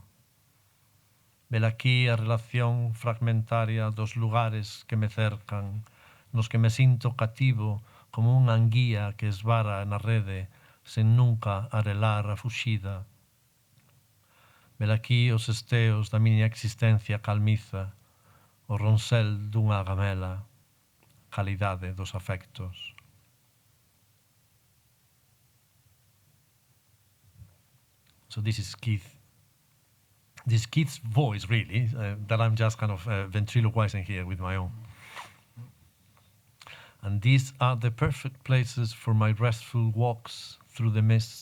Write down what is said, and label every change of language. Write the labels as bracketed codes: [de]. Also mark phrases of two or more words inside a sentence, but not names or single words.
[gl] Velaquí a relación fragmentaria dos lugares que me cercan, nos que me sinto cativo como unha anguía que esvara na rede sen nunca arelar a fuxida. Velaquí os esteos da miña existencia calmiza, o ronsel dunha gamela, calidade dos afectos. [en] So this is Keith. This Keith's voice, really, that I'm just kind of ventriloquizing here with my own. And these are the perfect places for my restful walks through the mist.